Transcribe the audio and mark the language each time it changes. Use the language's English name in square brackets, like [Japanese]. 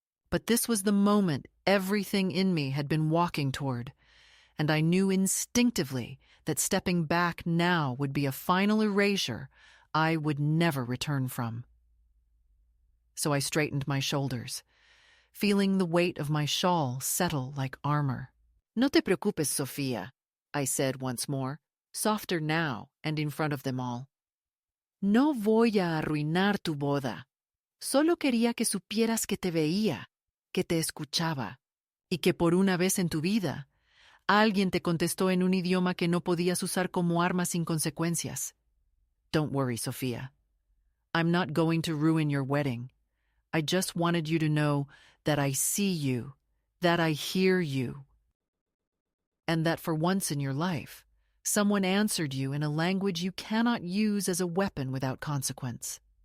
[English] But this was the moment everything in me had been walking toward, and I knew instinctively that stepping back now would be a final erasure I would never return from. So I straightened my shoulders, feeling the weight of my shawl settle like armor. [Spanish] "No te preocupes, [English] Sofía," I said once more, softer now and in front of them all. [Spanish] "No voy a arruinar tu boda. Solo quería que supieras que te veía, que te escuchaba, y que por una vez en tu vida, alguien te contestó en un idioma que no podías usar como arma sin consecuencias. [English] Don't worry, Sofía. I'm not going to ruin your wedding. I just wanted you to know that I see you, that I hear you, and that for once in your life, someone answered you in a language you cannot use as a weapon without consequence."